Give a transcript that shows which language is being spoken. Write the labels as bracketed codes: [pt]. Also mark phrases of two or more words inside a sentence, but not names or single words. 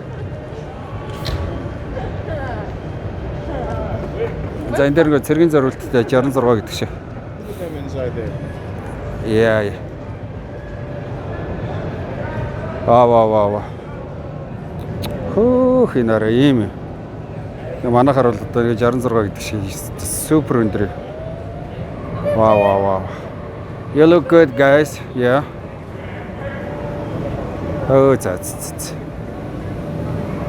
[mn] За энэ дээр ингээд цэргийн зориулттай 66 гэдэг шиг. Яа. Ваа. Хөөх энэ араа ийм. Манайхаар бол одоо 66 гэдэг шиг супер өндөр. [en] Wow. You look good, guys. Yeah. Oh, за.